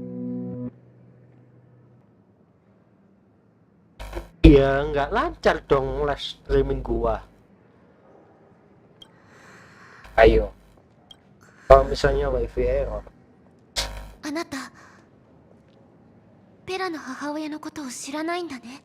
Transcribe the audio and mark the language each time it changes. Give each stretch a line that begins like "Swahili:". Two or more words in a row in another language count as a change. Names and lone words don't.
Indonesian: Iya, nggak lancar dong
English: live streaming
Indonesian: gua. Ayo. Kalau misalnya wifi error.
Japanese: あなた、ペラの母親のことを知らないんだね。